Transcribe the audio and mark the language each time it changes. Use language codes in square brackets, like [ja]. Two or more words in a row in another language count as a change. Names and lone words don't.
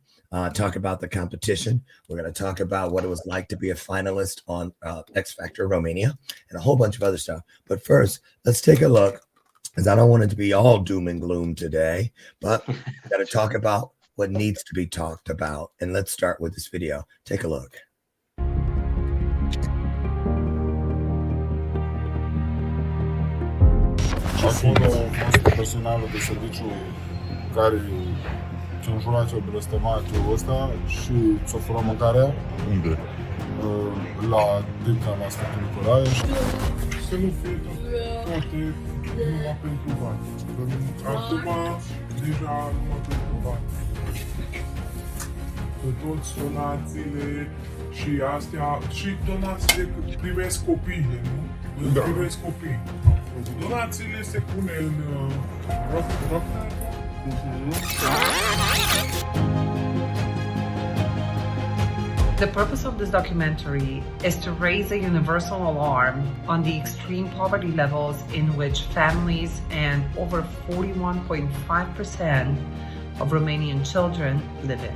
[en] Talk about the competition. We're going to talk about what it was like to be a finalist on X-Factor Romania and a whole bunch of other stuff. But first, let's take a look, because I don't want it to be all doom and gloom today, but we got to talk about what needs to be talked about. And let's start with this video. Take a look. [ro] Acolo a fost personalul de serviciu care ți-a înjurat și-a blestemat ăsta și ți-a furat mâncarea. Unde? La Dita, la Sfântul Nicolae. Să nu fie toate numai pentru bani. Acum, deja numai pentru bani. Că toți donațiile și astea, și donațiile primesc copiii, nu? Da. Primesc copii. Donațiile se pune în rock. [en] The purpose of this documentary is to raise a universal alarm on the extreme poverty levels in which families and over 41.5% of Romanian children live in.